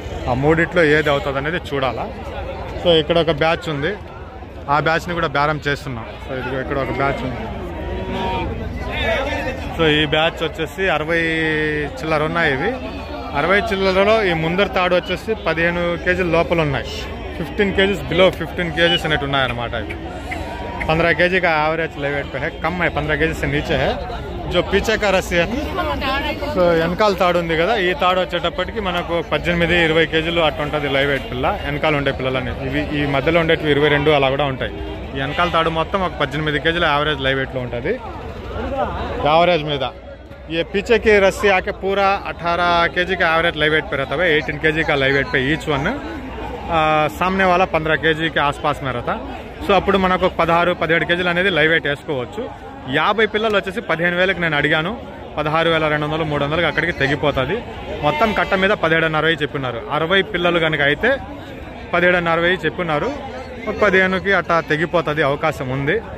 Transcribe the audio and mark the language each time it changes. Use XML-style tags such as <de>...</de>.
<te>ఆ 3 ఏది అవుతుంది అనేది చూడాలా. సో ఇక్కడ ఒక బ్యాచ్ ఉంది, ఆ బ్యాచ్ని కూడా బేరం చేస్తున్నాం. సో ఇది ఇక్కడ ఒక బ్యాచ్ ఉంది. సో ఈ బ్యాచ్ వచ్చేసి 60 చిల్లర ఉన్నాయి. ఇవి 60 చిల్లరలో ఈ ముందర తాడు వచ్చేసి 15 కేజీల లోపల ఉన్నాయి. 15 కేజీస్ బిలో 15 కేజీస్ అనేవి ఉన్నాయన్నమాట.</te> <hi>ఇవి 15 केजी का एवरेज लेवेट पे है, कम है 15 केजी से नीचे है. जो पीछे का रस्सी है</hi> <te>సో వెనకాల తాడు ఉంది కదా, ఈ తాడు వచ్చేటప్పటికి మనకు 18-20 కేజీలు అట్లా ఉంటుంది లైవ్ వెయిట్ పిల్ల. వెనకాల ఉండే పిల్లలని ఇవి ఈ మధ్యలో ఉండేవి 22 అలా కూడా ఉంటాయి. ఈ వెనకాల తాడు మొత్తం ఒక 18 కేజీల యావరేజ్ లైవ్ వెయిట్లో ఉంటుంది యావరేజ్ మీద.</te> <hi>ये पीछे की रस्सी आके पूरा 18 केजी का एवरेज लाइव वेट पे रहता है, 18 केजी का लाइव वेट पे ईच वन. सामने वाला 15 केजी के आसपास में रहता.</hi> <te>సో అప్పుడు మనకు 16-17 కేజీలు అనేది లైవ్ వెయిట్ వేసుకోవచ్చు. 50 పిల్లలు వచ్చేసి 15,000కి నేను అడిగాను. 16,200-300కి అక్కడికి తెగిపోతుంది. మొత్తం కట్ట మీద 17,500 చెప్పినారు. 60 పిల్లలు కనుక అయితే 17,500 చెప్పినారు. 15కి అట్లా తెగిపోతుంది, అవకాశం ఉంది.</te>